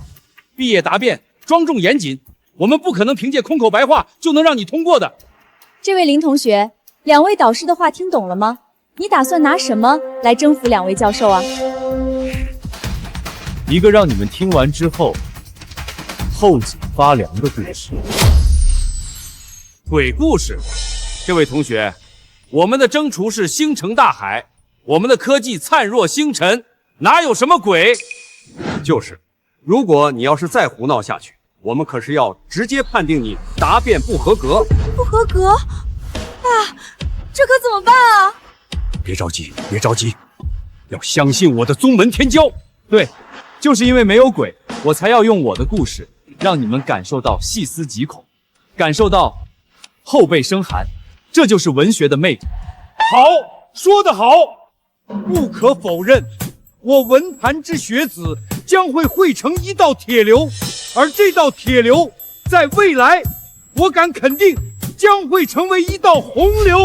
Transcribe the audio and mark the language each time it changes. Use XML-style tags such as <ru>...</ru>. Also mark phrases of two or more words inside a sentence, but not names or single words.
<zh>畢業答辯莊重嚴謹，我們不可能憑借空口白話就能讓你通過的。這位林同學，兩位導師的話聽懂了嗎？你打算拿什麼來征服兩位教授啊？一個讓你們聽完之後後頸發涼的故事。鬼故事？這位同學，我們的征途是星辰大海，我們的科技燦若星辰，哪有什麼鬼？就是，如果你要是再胡鬧下去，我們可是要直接判定你答辯不合格。不合格？啊，這可怎麼辦啊？別着急，要相信我的宗門天驕。對，就是因為沒有鬼，我才要用我的故事，讓你們感受到細思極恐，感受到後背生寒，這就是文學的魅力。好，說得好，不可否認，我文壇之學子將會匯成一道鐵流，而這道鐵流在未來，我敢肯定將會成為一道洪流。</zh>